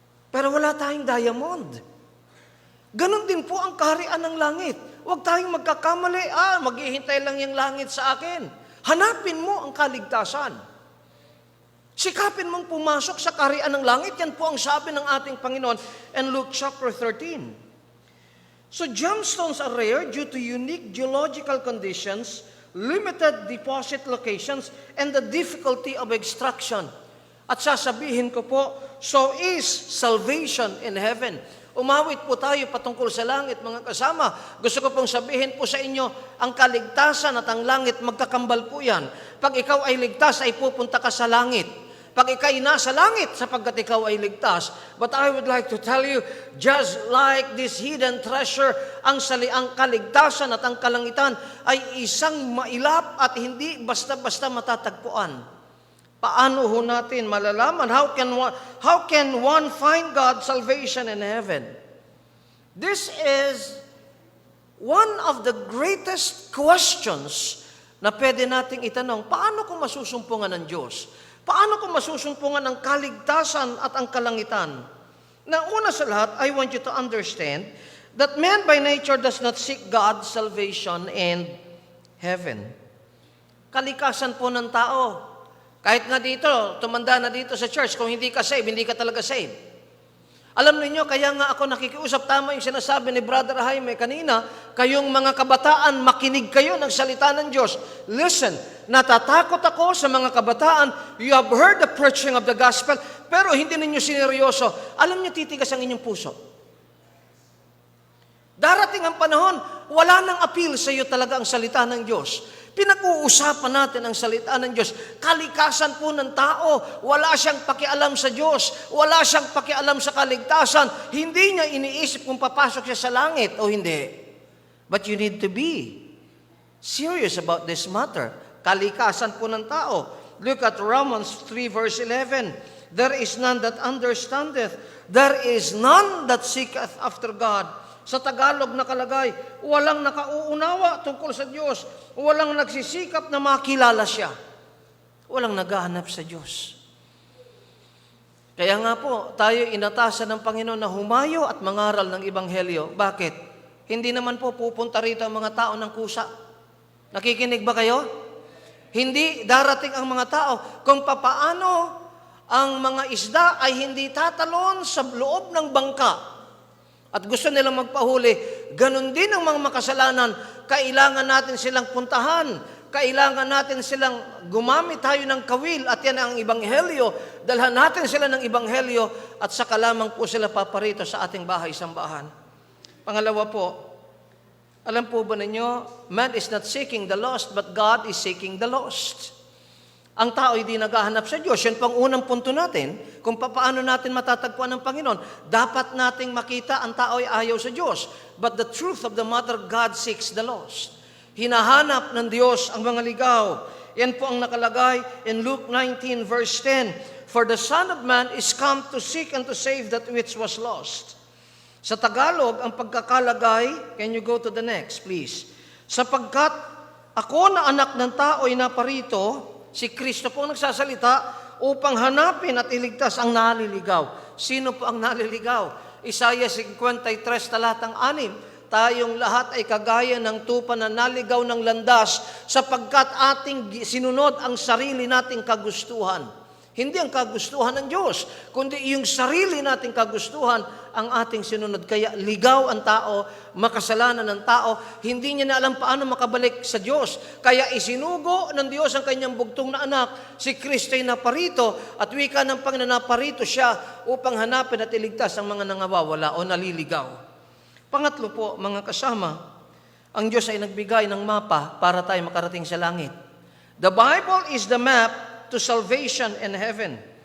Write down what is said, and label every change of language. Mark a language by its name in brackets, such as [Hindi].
[Filipino] Pero wala tayong diamond. Ganon din po ang kaharian ng langit. Huwag tayong magkakamali, maghihintay lang yung langit sa akin. Hanapin mo ang kaligtasan. Sikapin mong pumasok sa kaharian ng langit. Yan po ang sabi ng ating Panginoon [English] in Luke chapter 13. So gemstones are rare due to unique geological conditions, limited deposit locations, and the difficulty of extraction. [Filipino] At sasabihin ko po, [English] so is salvation in heaven. [Filipino] Umawit po tayo patungkol sa langit, mga kasama. Gusto ko pong sabihin po sa inyo, ang kaligtasan at ang langit, magkakambal po yan. Pag ikaw ay ligtas, ay pupunta ka sa langit. Pag ikaw ay nasa langit, sapagkat ikaw ay ligtas. [English] But I would like to tell you, just like this hidden treasure, [Filipino] ang kaligtasan at ang kalangitan ay isang mailap at hindi basta-basta matatagpuan. Paano ho natin malalaman? [English] How can one find God's salvation in heaven? This is one of the greatest questions [Filipino] na pwede nating itanong. Paano kung masusumpungan ng Diyos? Paano kung masusumpungan ng kaligtasan at ang kalangitan? Na una sa lahat, [English] I want you to understand that man by nature does not seek God's salvation in heaven. [Filipino] Kalikasan po ng tao. Kahit nga dito, tumanda na dito sa church, kung hindi ka saved, hindi ka talaga saved. Alam niyo, kaya nga ako nakikiusap, tama yung sinasabi ni Brother Jaime kanina, kayong mga kabataan, makinig kayo ng salita ng Diyos. Listen, natatakot ako sa mga kabataan, [English] you have heard the preaching of the gospel, [Filipino] pero hindi ninyo sineryoso. Alam niyo, titigas ang inyong puso. Darating ang panahon, wala nang appeal sa iyo talaga ang salita ng Diyos. Pinag-uusapan natin ang salita ng Diyos. Kalikasan po ng tao. Wala siyang pakialam sa Diyos. Wala siyang pakialam sa kaligtasan. Hindi niya iniisip kung papasok siya sa langit o hindi. [English] But you need to be serious about this matter. [Filipino] Kalikasan po ng tao. [English] Look at Romans 3 verse 11. There is none that understandeth. There is none that seeketh after God. [Filipino] Sa Tagalog nakalagay, walang nakauunawa tungkol sa Diyos. Walang nagsisikap na makilala siya. Walang naghahanap sa Diyos. Kaya nga po, tayo inatasan ng Panginoon na humayo at mangaral ng Ebanghelyo. Bakit? Hindi naman po pupunta rito ang mga tao ng kusa. Nakikinig ba kayo? Hindi darating ang mga tao kung papaano ang mga isda ay hindi tatalon sa loob ng bangka. At gusto nilang magpahuli, ganun din ang mga makasalanan, kailangan natin silang puntahan, kailangan natin silang gumamit tayo ng kawil, at yan ang Ebanghelyo, dalhan natin sila ng Ebanghelyo, at saka lamang po sila paparito sa ating bahay-sambahan. Pangalawa po, alam po ba ninyo, [English] man is not seeking the lost, but God is seeking the lost. Ang tao hindi naghahanap sa Diyos. Yan pang unang punto natin, kung paano natin matatagpuan ng Panginoon. [Filipino] Dapat nating makita ang tao ay ayaw sa Diyos. [English] But the truth of the matter, God seeks the lost. [Filipino] Hinahanap ng Diyos ang mga ligaw. Yan po ang nakalagay [English] in Luke 19 verse 10. For the Son of Man is come to seek and to save that which was lost. [Filipino] Sa Tagalog, ang pagkakalagay, [English] can you go to the next, please? [Filipino] Sapagkat ako na anak ng tao ay naparito, si Kristo po ang nagsasalita upang hanapin at iligtas ang naliligaw. Sino po ang naliligaw? Isaiah 53, talatang 6. Tayong lahat ay kagaya ng tupa na naligaw ng landas sapagkat ating sinunod ang sarili nating kagustuhan. Hindi ang kagustuhan ng Diyos, kundi yung sarili nating kagustuhan ang ating sinunod. Kaya ligaw ang tao, makasalanan ng tao, hindi niya na alam paano makabalik sa Diyos. Kaya isinugo ng Diyos ang kanyang bugtong na anak, si Kristo ay naparito, at wika ng Panginoon naparito siya upang hanapin at iligtas ang mga nangawawala o naliligaw. Pangatlo po, mga kasama, ang Diyos ay nagbigay ng mapa para tayo makarating sa langit. [English] The Bible is the map to salvation and heaven.